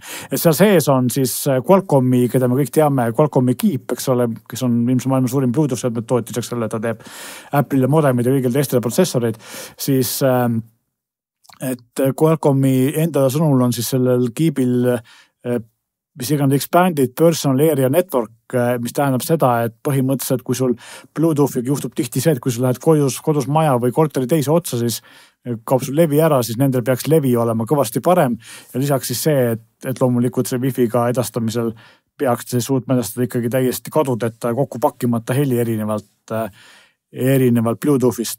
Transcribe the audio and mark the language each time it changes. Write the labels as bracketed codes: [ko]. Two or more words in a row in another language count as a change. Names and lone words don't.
[et] Et seal sees on siis Qualcommi, keda me kõik teame, Qualcommi Keep, eks ole, kes on ilmselt maailma suurim Bluetooth seadmed toetuseks selle, ta teeb Apple'ile modemid ja kõigil teistele protsessoreid, siis et Qualcommi enda sõnul on siis sellel Keebil mis iganes [en] expanded personal area network, [et] mis tähendab seda, et põhimõtteliselt kui sul Bluetoothiga juhtub tihti see, et kui sul lähed kodus maja või korteri teise otsa, siis kaob sul levi ära, siis nendel peaks levi olema kõvasti parem ja lisaks siis see, et loomulikult see Wi-Fi'ga edastamisel peaks see suutma edastada ikkagi täiesti kadudeta ja kokku pakkimata heli erinevalt Bluetoothist.